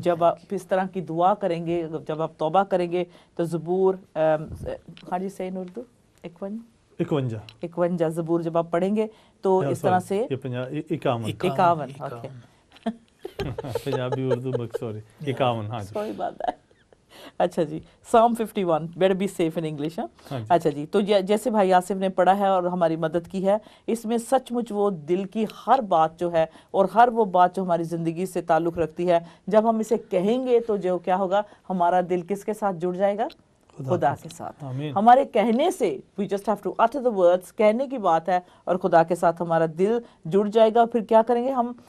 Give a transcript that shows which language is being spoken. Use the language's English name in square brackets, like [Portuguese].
[Hindi] जब आप इस तरह की दुआ करेंगे, जब आप तौबा करेंगे तो ज़बूर हाजी से इन उर्दू 51 ज़बूर जब आप पढ़ेंगे तो इस तरह से 51 ओके पंजाबी उर्दू सॉरी 51 हाँ सही बात है। अच्छा जी, Psalm 51, [English] better be safe in English, [Hindi] हाँ? हाँ जी। अच्छा जी, तो जैसे भाई आसिफ ने पढ़ा है और हमारी मदद की है, इसमें सचमुच वो दिल की हर बात जो है और हर वो बात जो हमारी ज़िंदगी से ताल्लुक़ रखती है, जब हम इसे कहेंगे तो जो क्या होगा, हमारा दिल किसके साथ जुड़ जाएगा? खुदा के साथ। आमीन। हमारे कहने से [English] we just have to utter the words, [Hindi] कहने की बात है, और खुदा के साथ हमारा दिल जुड़ जाएगा। फिर क्या करेंगे हम?